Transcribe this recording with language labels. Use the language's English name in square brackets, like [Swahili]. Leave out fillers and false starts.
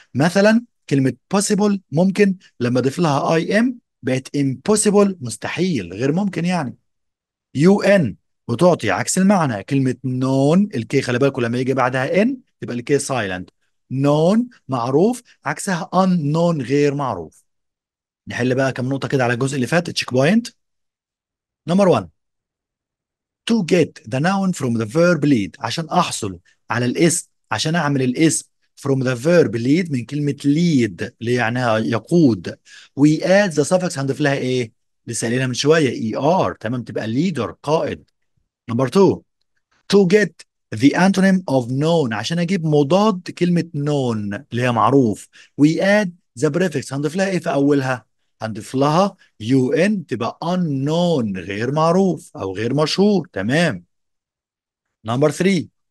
[Arabic] مثلا كلمه possible، ممكن، لما اضيف لها اي ام بقت impossible، مستحيل، غير ممكن يعني. يو ان وتعطي عكس المعنى. كلمة نون، الكي خلي بالكم لما يجي بعدها ان يبقى الكي سايلنت. نون معروف، عكسها ان نون، غير معروف. نحل بقى كم نقطة كده على الجزء اللي فات، تشيك بوينت. نمبر 1. [English] to get the noun from the verb lead، [Arabic] عشان احصل على الاسم، عشان اعمل الاسم [English] from the verb lead [Arabic] من كلمة lead اللي يعني يقود. [English] we add the suffix، [Arabic] هنضيف لها ايه؟ لسه قايلينها من شوية er، تمام، تبقى leader، قائد. نمبر 2. [English] to get the antonym of known، [Arabic] عشان اجيب مضاد كلمة known اللي هي معروف. [English] we add the prefix، [Arabic] هنضيف لها ايه في اولها؟ هنضيف لها un، تبقى unknown، غير معروف او غير مشهور. تمام. نمبر 3.